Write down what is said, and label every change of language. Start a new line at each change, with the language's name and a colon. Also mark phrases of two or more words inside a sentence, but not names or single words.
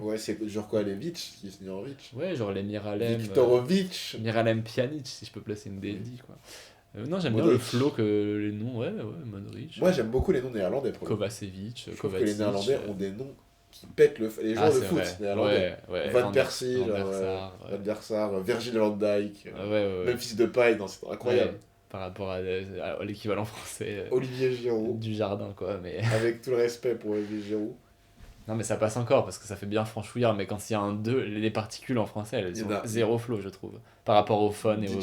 French: Ouais, c'est genre quoi, les Vitch, qui se en Vitch. Ouais, genre les Miralem, Viktorovic. Miralem Pjanic, si je peux placer une dédie quoi. Non, j'aime bien le Modric. flow que les noms, ouais, Modric. Moi, j'aime beaucoup les noms néerlandais. Pour le coup. Kovacevic, Je trouve que Kovacic. les Néerlandais ont des noms qui pètent les joueurs de c'est foot vrai. néerlandais. Ouais, Van Persie, Van genre, Der Sar, Van der Sar, Virgil van Dijk, ouais. même fils de paille, non, c'est incroyable. Ouais, par rapport à l'équivalent français Olivier Giroud, du jardin quoi, mais avec tout le respect pour Olivier Giroud. non mais ça passe encore parce que ça fait bien franchouillard, mais quand il y a un 2, les particules en français elles Il y en sont a. zéro flow je trouve par rapport au fun et au